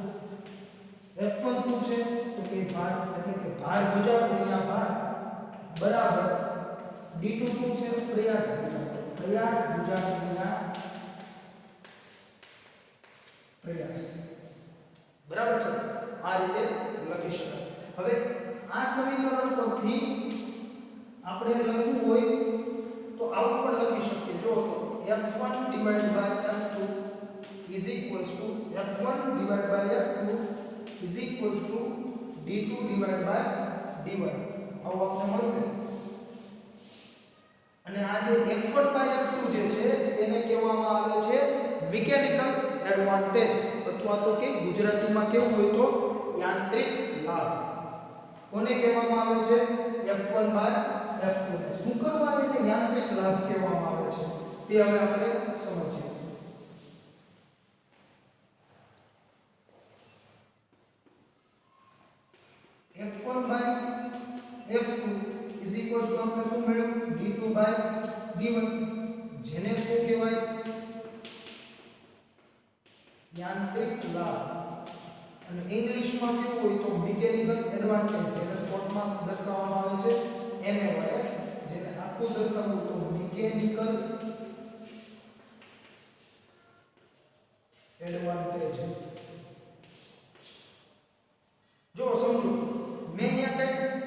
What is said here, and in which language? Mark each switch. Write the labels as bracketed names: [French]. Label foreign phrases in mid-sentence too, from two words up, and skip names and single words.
[Gujarati] F1 શું છે તો કે ભાર એટલે કે ભાર ભુજા ગુણ્યા ભાર બરાબર D2 શું છે પ્રયાસ ભુજા ગુણ્યા પ્રયાસ બરાબર છે આ રીતે લખી શકાય હવે આ સમીકરણ પરથી આપણે લખવું હોય તો આવું પણ લખી શકીએ જો તો F1 F2 [English] is equals to [Gujarati] F1 F2 [English] is equals to [Gujarati] D2 D1 આવું આપણને મળશે અને આ જે F1 F2 જે છે તેને કહેવામાં આવે છે [English] mechanical advantage [Gujarati] અથવા તો કે ગુજરાતીમાં કેવું હોય તો યાંત્રિક લાભ કોને કહેવામાં આવે છે F1 F2 શું કરવા એને યાંત્રિક લાભ કહેવામાં આવે છે તે હવે આપણે સમજીએ F1 F2 [English] is equals to [Gujarati] આપણે શું મળ્યું D2 D1 જેને શું કહેવાય યાંત્રિક લાભ અને ઇંગ્લિશમાં કેવું હોય તો [English] mechanical advantage [Gujarati] જેને શોર્ટમાં દર્શાવવામાં આવે છે MA વડે જેને આખું દર્શાવવું તો [English] mechanical advantage [Gujarati] જો સમજો મેં અહીંયા કંઈક